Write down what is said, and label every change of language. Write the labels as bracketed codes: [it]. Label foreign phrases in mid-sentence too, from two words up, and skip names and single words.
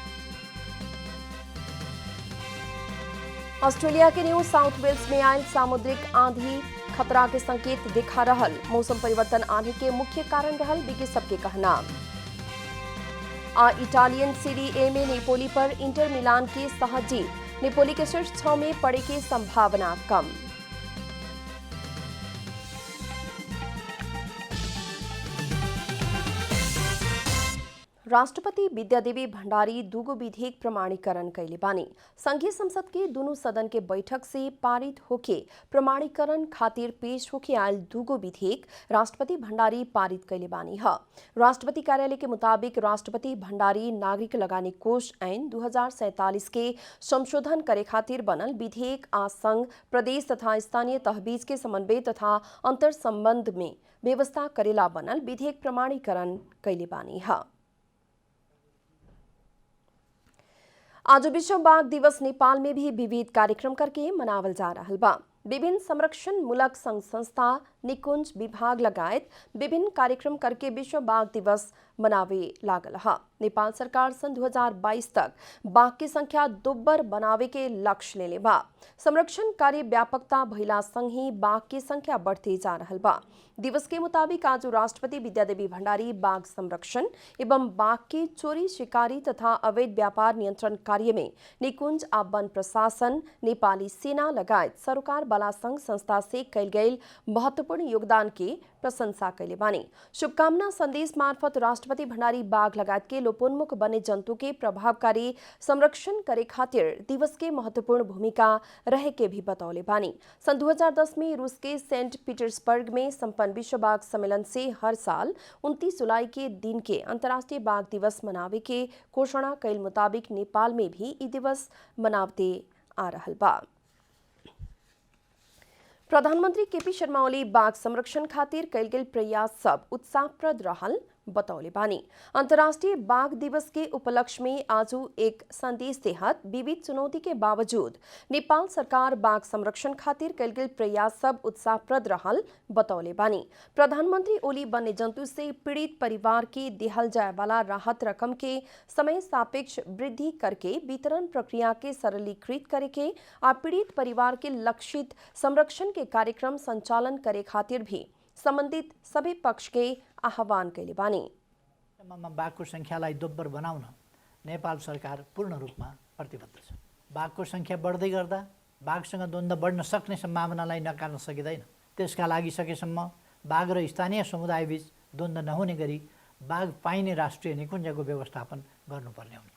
[bho] ऑस्ट्रेलिया के न्यू साउथ वेल्स में आयल सामुद्रिक आंधी खतरा के संकेत दिखा रहल, मौसम परिवर्तन आने के मुख्य कारण रहल बिकी सबके कहना। इटालियन सीरी ए में नेपोली पर इंटर मिलान की सहज जीत, नेपोली के शीर्ष 6 में पड़े की संभावना कम। राष्ट्रपति विद्यादेवी भण्डारी दुगो विधेयक प्रमाणीकरण कैले बानी। संघीय संसद के दोनों सदन के बैठक से पारित होके प्रमाणीकरण खातिर पेश होके आयल दुगो विधेयक राष्ट्रपति भण्डारी पारित कैले बानी है। राष्ट्रपति कार्यालय के मुताबिक राष्ट्रपति भण्डारी नागरिक लगानी कोष ऐन 2047 के संशोधन करे खातिर बनल विधेयक आ संघ, प्रदेश तथा स्थानीय तहबीज के समन्वय तथा अंतर संबंध में व्यवस्था करेला बनल विधेयक प्रमाणीकरण कैले बानी है। आज विश्व बाघ दिवस नेपाल में भी विविध कार्यक्रम करके मनावल जा रहा बा। विभिन्न संरक्षण मूलक संघ संस्था, निकुंज विभाग लगायत विभिन्न कार्यक्रम करके विश्व बाघ दिवस मनावे लागल है। नेपाल सरकार सन 2022 तक बाघ की संख्या दोब्बर बनावे के लक्ष्य लेले बा। संरक्षण कार्य व्यापकता भइला संग ही बाघ की संख्या बढ़ते जा रहल बा। दिवस के मुताबिक आज राष्ट्रपति विद्यादेवी भण्डारी बाघ संरक्षण एवं बाघ की चोरी, शिकारी तथा अवैध व्यापार नियंत्रण कार्य में निकुंज आ वन प्रशासन, नेपाली सेना लगायत सरकार वाला संघ संस्था से कैल गई महत्वपूर्ण योगदान के प्रशंसा कैले बानी। शुभकामना संदेश मार्फत राष्ट्रपति भण्डारी बाघ लगायत के लोपोन्मुख बने जंतु के प्रभावकारी संरक्षण करे खातिर दिवस के महत्वपूर्ण भूमिका रहे के भी बतौले बानी। सन 2010 में रूस के सेंट पीटर्सबर्ग में संपन्न विश्व बाघ सम्मेलन से हर साल 29 जुलाई के दिन के अंतर्राष्ट्रीय बाघ दिवस मनावे के घोषणा कैल मुताबिक नेपाल में भी ई दिवस मनावते आ रहल बा। प्रधानमंत्री केपी शर्मा ओली बाघ संरक्षण खातिर कैल गेल प्रयास सब उत्साहप्रद रहल बतौले बानी। अंतर्राष्ट्रीय बाघ दिवस के उपलक्ष्य में आज एक संदेश देहत विविध चुनौती के बावजूद नेपाल सरकार बाघ संरक्षण खातिर कैल गेल प्रयास सब उत्साहप्रद रहल बतौले बानी। प्रधानमंत्री ओली वन्य जंतु से पीड़ित परिवार के देहल जाए वाला राहत रकम के समय सापेक्ष वृद्धि करके वितरण प्रक्रिया के सरलीकृत करे के आ पीड़ित परिवार के लक्षित संरक्षण के कार्यक्रम संचालन करे खातिर भी सम्बन्धित सबै पक्ष के आह्वान कैले बानी। [ne] बाघको संख्यालाई दोब्बर बनाउन नेपाल सरकार पूर्ण रूपमा प्रतिबद्ध छ। बाघको संख्या बढ्दै गर्दा बाघसँग द्वन्द्व बढ्न सक्ने सम्भावनालाई नकार्न सकिँदैन। त्यसका लागि सकेसम्म बाघ र स्थानीय समुदायबीच द्वन्द्व नहुने गरी बाघ पाइने राष्ट्रिय निकुञ्जको व्यवस्थापन गर्नुपर्ने हो।